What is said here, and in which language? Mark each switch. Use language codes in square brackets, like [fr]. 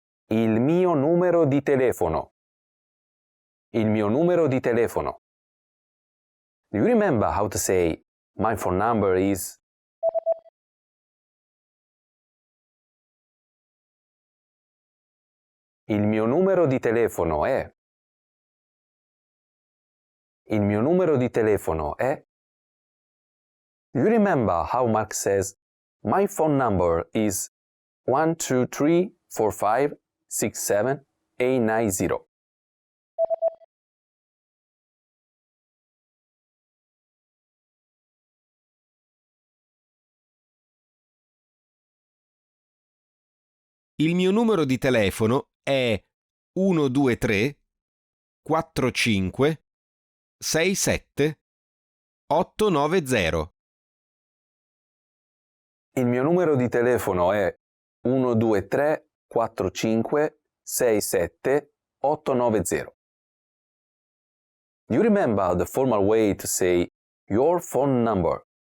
[it] Il mio numero di telefono. Il mio numero di telefono. [en] Do you remember how to say my phone number is? [it] Il mio numero di telefono è. Il mio numero di telefono è. [en] Do you remember how Mark says my phone number is 1234567 [it] Il mio numero di telefono è 123 45 67 890. Il mio numero di telefono è 123 45 67 890. [en] Do you remember the formal way to say your phone number?